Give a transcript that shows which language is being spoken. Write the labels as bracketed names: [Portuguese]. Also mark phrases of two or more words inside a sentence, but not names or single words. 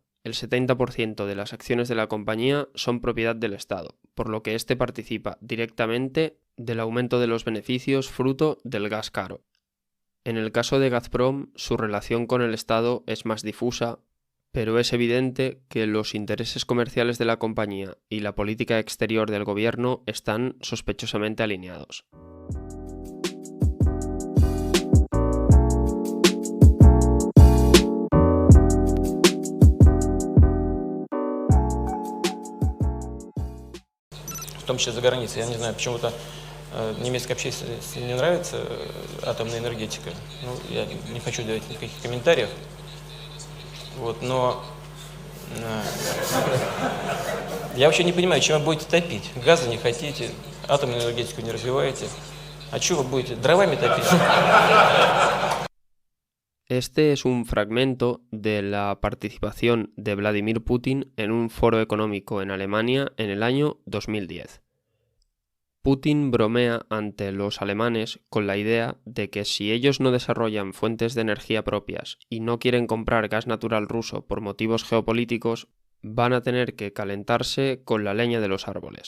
[Spanish] El 70% de las acciones de la compañía son propiedad del Estado, por lo que éste participa directamente del aumento de los beneficios fruto del gas caro. En el caso de Gazprom, su relación con el Estado es más difusa, pero es evidente que los intereses comerciales de la compañía y la política exterior del gobierno están sospechosamente alineados. [Russian] В том числе за границей. Я не знаю, почему-то немецкой общественности не нравится атомная энергетика. Ну, я не хочу давать никаких комментариев. Вот, но я вообще не понимаю, чем вы будете топить. Газа не хотите, атомную энергетику не развиваете. А что вы будете, дровами топить? [Spanish] Este es un fragmento de la participación de Vladimir Putin en un foro económico en Alemania en el año 2010. Putin bromea ante los alemanes con la idea de que si ellos no desarrollan fuentes de energía propias y no quieren comprar gas natural ruso por motivos geopolíticos, van a tener que calentarse con la leña de los árboles.